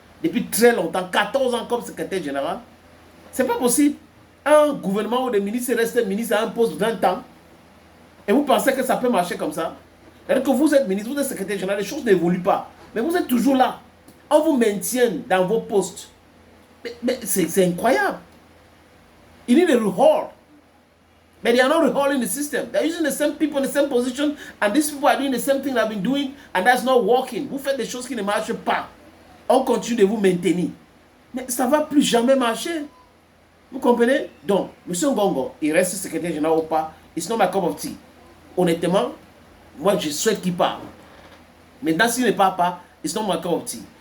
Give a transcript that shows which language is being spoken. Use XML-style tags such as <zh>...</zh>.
<fr>Depuis très longtemps, 14 ans comme secrétaire général. C'est pas possible. Un gouvernement où des ministres restent ministres à un poste de 20 ans. Et vous pensez que ça peut marcher comme ça? C'est-à-dire que vous êtes ministre, vous êtes secrétaire général, les choses n'évoluent pas. Mais vous êtes toujours là. On vous maintient dans vos postes. Mais c'est incroyable.</fr> <en>You need a rehaul. But they are not rehauling the system. They're using the same people in the same position, and these people are doing the same thing they've been doing, and that's not working.</en> <fr>Vous faites des choses qui ne marchent pas. On continue de vous maintenir. Mais ça ne va plus jamais marcher. Vous comprenez? Donc, M. Ngongo, il reste secrétaire général ou pas,</fr> <en>it's not my cup of tea.</en> <fr>Honnêtement, moi je souhaite qu'il parte. Maintenant, s'il ne part pas,</fr> <en>it's not my cup of tea.</en>